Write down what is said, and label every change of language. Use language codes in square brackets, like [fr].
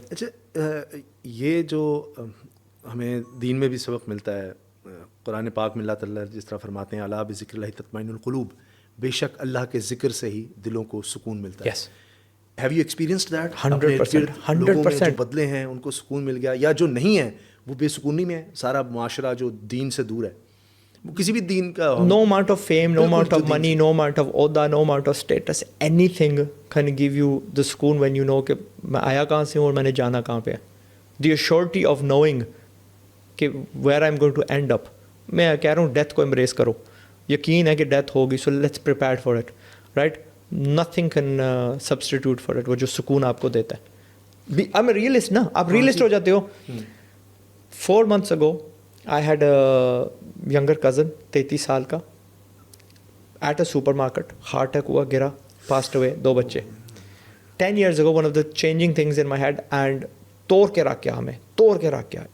[ur] اچھا, یہ جو ہمیں دین میں بھی سبق ملتا ہے, قرآن پاک میں اللہ تعالیٰ جس طرح فرماتے ہیں [ar] الا بذکر اللہ تطمئن القلوب, [ur] بے شک اللہ کے ذکر سے ہی دلوں کو سکون ملتا ہے. [en] Yes, have you experienced that? 100% [ur] جو بدلے ہیں ان کو سکون مل گیا, یا جو نہیں ہیں وہ بے سکونی میں ہے؟ سارا معاشرہ جو دین سے دور ہے, وہ کسی بھی دین کا [en] no amount of fame, no amount of money, no amount of عہدہ, no amount of status, anything can give you the سکون when you know [ur] کہ میں آیا کہاں سے ہوں اور میں نے جانا کہاں پہ ہے. [en] the assurity of knowing کہ where I'm going to end up. [ur] میں کہہ رہا ہوں ڈیتھ کو embrace کرو, یقین ہے کہ ڈیتھ ہوگی, [en] so let's prepare for it, right? nothing can substitute for it. [ur] وہ جو سکون آپ کو دیتا ہے. [en] I'm a realist [ur] نا, آپ ریئلسٹ ہو جاتے ہو. [en] 4 months ago I had a younger cousin, 33 سال کا, at a supermarket, heart attack ہوا, گرا, passed away, 2 بچے. 10 years ago one of the changing things in my head, and [ur] توڑ کے رکھ گیا [en] ہمیں, توڑ کے رکھ گیا.